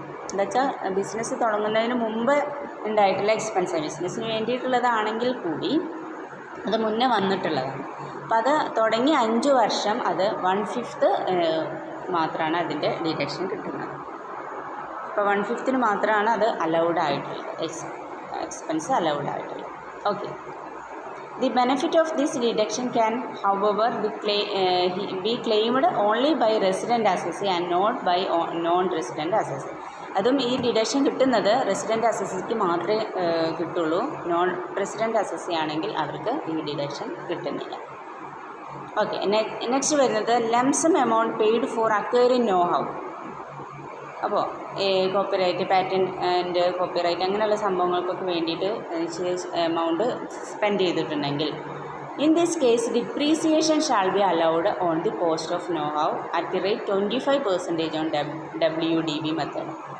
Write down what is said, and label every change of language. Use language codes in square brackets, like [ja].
[ml] എന്താ വെച്ചാൽ ബിസിനസ് തുടങ്ങുന്നതിന് മുമ്പ് ഉണ്ടായിട്ടുള്ള എക്സ്പെൻസ്, ബിസിനസ്സിന് വേണ്ടിയിട്ടുള്ളതാണെങ്കിൽ കൂടി അത് മുന്നേ വന്നിട്ടുള്ളതാണ്. അപ്പോൾ അത് തുടങ്ങി 5 വർഷം അത് 1/5 മാത്രമാണ് അതിൻ്റെ ഡിഡക്ഷൻ കിട്ടുന്നത്. അപ്പോൾ 1/5 മാത്രമാണ് അത് അലൗഡ് ആയിട്ടുള്ളത്, എക്സ്പെൻസ് അലൗഡ് ആയിട്ടുള്ളത്. Okay. [en] The benefit of this deduction can, however, be claimed only by resident assessee and not by non-resident assessee. [ml] അതും ഈ ഡിഡക്ഷൻ കിട്ടുന്നത് റെസിഡൻറ്റ് അസസ്സിക്ക് മാത്രമേ കിട്ടുള്ളൂ. നോൺ റെസിഡൻറ്റ് അസസ്സി ആണെങ്കിൽ അവർക്ക് ഈ ഡിഡക്ഷൻ കിട്ടുന്നില്ല. ഓക്കെ. [en] next [ml] വരുന്നത് [en] Lump sum amount paid for acquiring know how. [ml] അപ്പോൾ കോപ്പിറൈറ്റ്, പാറ്റൻറ്റ് കോപ്പിറൈറ്റ് അങ്ങനെയുള്ള സംഭവങ്ങൾക്കൊക്കെ വേണ്ടിയിട്ട് എമൗണ്ട് സ്പെൻഡ് ചെയ്തിട്ടുണ്ടെങ്കിൽ [en] In this case depreciation shall be allowed on the cost of know how at the rate 25% on WDV method.